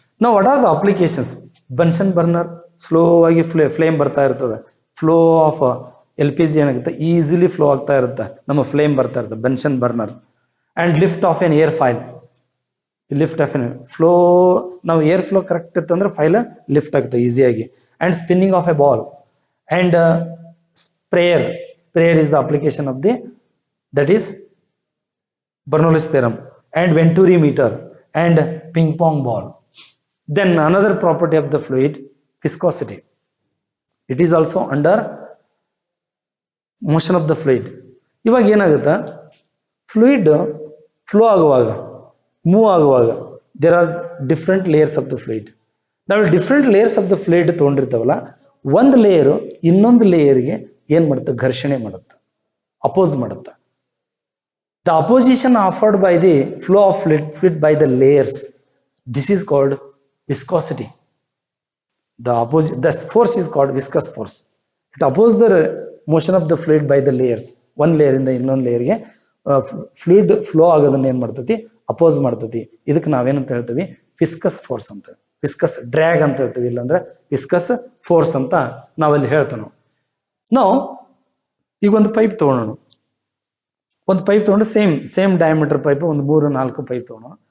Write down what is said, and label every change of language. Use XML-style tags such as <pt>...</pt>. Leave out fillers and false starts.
<en>Now what are the applications?</en> <kn>Bunsen burner, slow agi flame ಬರ್ತಾ ಇರ್ತದೆ, flow of LPG ಏನಾಗುತ್ತೆ, easily flow ಆಗ್ತಾ ಇರುತ್ತೆ, ನಮ್ಮ flame ಬರ್ತಾ ಇರುತ್ತೆ, Bunsen burner.</kn> <en>And lift of an air foil, lift of an flow,</en> <kn>ನಾವು air flow correct ಇತ್ತಂದ್ರೆ ಫೈಲ್ ಲಿಫ್ಟ್ ಆಗುತ್ತೆ ಈಸಿಯಾಗಿ.</kn> <en>And spinning of a ball and sprayer is the application of the, that is Bernoulli's theorem, and Venturi meter, and ping pong ball. Then another property of the fluid, viscosity. It is also under motion of the fluid.</en> <kn>ಇವಾಗ ಏನಾಗುತ್ತೆ, fluid flow ಆಗುವಾಗ, move ಆಗುವಾಗ</kn> <en>There are different layers of the fluid.</en> <kn>ನಾವು different layers of the fluid ತೊಗೊಂಡಿರ್ತಾವಲ್ಲ, ಒಂದು layer ಇನ್ನೊಂದು ಲೇಯರ್ಗೆ ಏನು ಮಾಡುತ್ತೆ, ಘರ್ಷಣೆ ಮಾಡುತ್ತೆ, ಅಪೋಸ್ ಮಾಡುತ್ತೆ.</kn> <en>The opposition offered by the flow of fluid by the layers, this is called viscosity. The force is called viscous force. It opposes the motion of the fluid by the layers.</en> <kn>One layer ಇಂದ ಇನ್ನೊಂದು ಲೇಯರ್ಗೆ fluid flow ಆಗೋದನ್ನ ಏನು ಮಾಡ್ತೈತಿ, oppose ಮಾಡ್ತೈತಿ. ಇದಕ್ಕೆ ನಾವೇನಂತ ಹೇಳ್ತೀವಿ, viscus force ಅಂತ, ವಿಸ್ಕಸ್ ಡ್ರ್ಯಾಗ್ ಅಂತ ಹೇಳ್ತೀವಿ, ಇಲ್ಲಾಂದ್ರೆ ವಿಸ್ಕಸ್ ಫೋರ್ಸ್ ಅಂತ ನಾವಲ್ಲಿ ಹೇಳ್ತೇವೆ. ನಾವು ಈಗ ಒಂದು ಪೈಪ್ ತಗೊಳ್ಳೋಣ, ಒಂದು ಪೈಪ್ ತಗೊಂಡು ಸೇಮ್ ಡಯಾಮೀಟರ್ ಪೈಪ್ ಒಂದು 3-4 ಪೈಪ್ ತಗೋಣ.</kn>